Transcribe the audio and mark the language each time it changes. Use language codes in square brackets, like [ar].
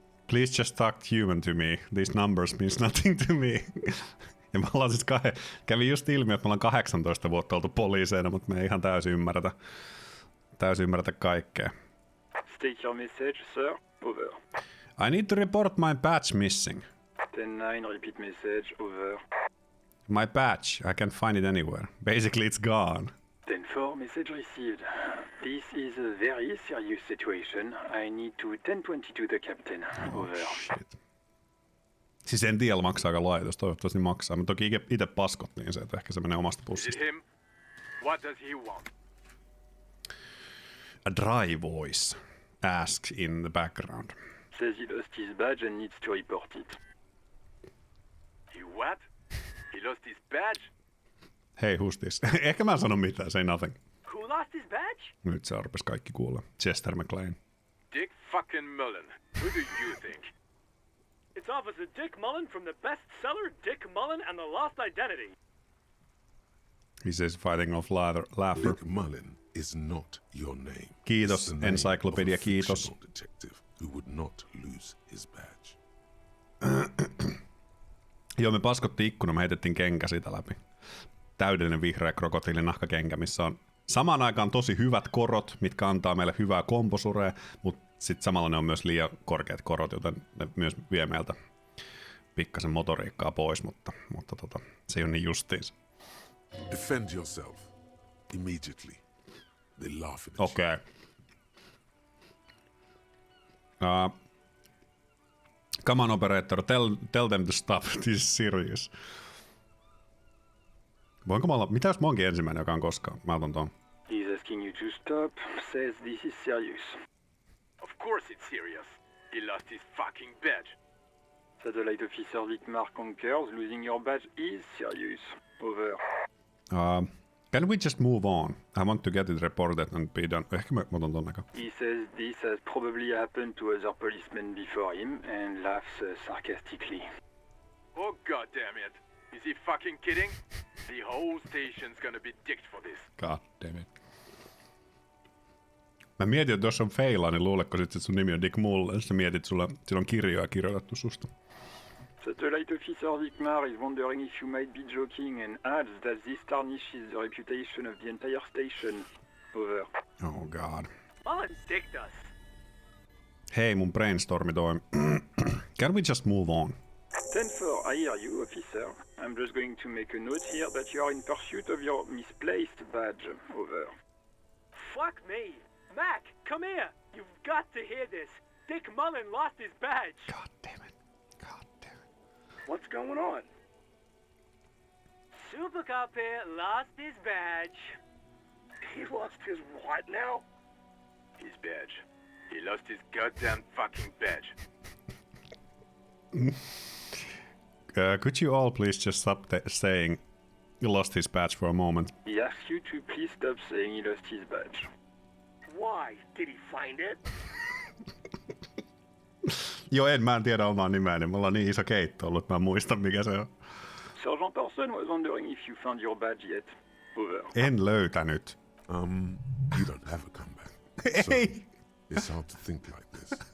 [en] Please just talk human to me. These numbers means nothing to me. [fi] Ja me ollaan siis kävi just ilmi, että me ollaan 18 vuotta oltu poliiseina, mutta me ei ihan täysin ymmärretä kaikkea. [en] State your message, sir. Over. I need to report my badge missing. 10-9, repeat message. Over. My badge, I can't find it anywhere. Basically it's gone. 10-4, message received. This is a very serious situation. I need to 10-22 the captain. Over. Shit. [fi] Siis en tiedä, maksaako laitos. Toivottavasti maksaa. Mä toki itse paskottiin se, että ehkä se menee omasta pussista. [en] Him? What does he want? A dry voice asks in the background. Says he lost his badge and needs to report it. He what? He lost his badge? Hey, who's this? [fi] Ehkä mä en sano mitään, [en] say nothing. Who lost his badge? [fi] Nyt se rupesi kaikki kuulla. [en] Chester McLean. Dick fucking Mullen. Who do you think? It's Officer Dick Mullen from the bestseller Dick Mullen and the Lost Identity. He says fighting off laughter. Dick Mullen is not your name. [fi] Kiitos, [en] It's the name encyclopedia, of a [fi] kiitos. [en] fictional detective who would not lose his badge. [fi] Joo, me paskottiin ikkuna, me heitettiin kenkä siitä läpi. Täydellinen vihreä krokotiilinahkakenkä, missä on samaan aikaan tosi hyvät korot, mitkä antaa meille hyvää komposurea, mutta sitten samalla ne on myös liian korkeat korot, joten ne myös vie meiltä pikkasen motoriikkaa pois, mutta se ei ole niin justiinsa. [en] Defend yourself immediately. They laugh at you. [fi] Okei. [en] Come on, operator, tell them to stop. This is serious. [fi] Voinko mä olla... Mitä jos mä oonkin ensimmäinen, joka on koskaan? Mä otan ton. [en] He's asking you to stop. Says this is serious. Of course it's serious. He lost his fucking badge. Satellite officer Vicmar concurs. Losing your badge is serious. Over. Can we just move on? I want to get it reported and be done. [fi] Ehkä mä otan ton aika. [en] He says this has probably happened to other policemen before him and laughs sarcastically. Oh god damn it. Is he fucking kidding? The whole station's gonna be dicked for this. God damn it. [fi] Mä mietin, että jos on feilaa, niin luuletko sit, että sun nimi on Dick Mullen? Sä mietit, että sillä on kirjoja kirjoitettu susta. [en] Satellite officer Vicmar is wondering if you might be joking and adds that this tarnishes the reputation of the entire station. Over. Oh god. Mullen dicked us. [fi] Hei, mun brainstormi toimi. [en] Can we just move on? 10-4, I hear you, officer. I'm just going to make a note here that you are in pursuit of your misplaced badge. Over. Fuck me. Mac, come here. You've got to hear this. Dick Mullen lost his badge. God damn it. God damn it. What's going on? Super Cop here lost his badge. He lost his what now? His badge. He lost his goddamn fucking badge. Could you all please just stop saying you lost his badge for a moment? He asks you to please stop saying he lost his badge. Why? Did he find it? [fi] Joo, mä en tiedä omaa nimeäni. Mulla on niin iso keitto ollut, että mä en muista mikä se on. [en] Sergeant Person was wondering if you found your badge yet. Over. [fi] En löytänyt. [en] You don't have a comeback. [fi] Ei! [en] It's hard to think like this.